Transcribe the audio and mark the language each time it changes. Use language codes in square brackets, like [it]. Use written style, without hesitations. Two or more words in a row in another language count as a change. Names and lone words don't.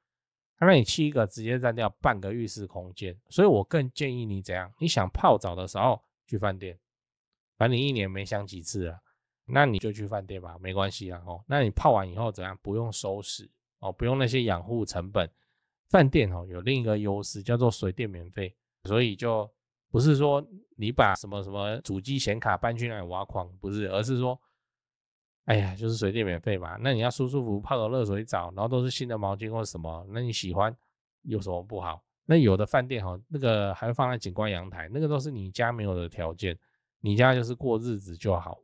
[zh] 那你砌一個直接占掉半個浴室空間，所以我更建議你怎樣？你想泡澡的時候去飯店，反正你1年沒想幾次了，那你就去飯店吧，沒關係啦哦。那你泡完以後怎樣？不用收拾哦，不用那些養護成本。飯店哦有另一個優勢叫做水電免費，所以就不是說你把什麼什麼主機顯卡搬去那裡挖礦，不是，而是說，哎呀，就是水電免費嘛，那你要舒舒服服泡個熱水澡，然後都是新的毛巾或什麼，那你喜歡有什麼不好？那有的飯店那個還會放在景觀陽台，那個都是你家沒有的條件，你家就是過日子就好。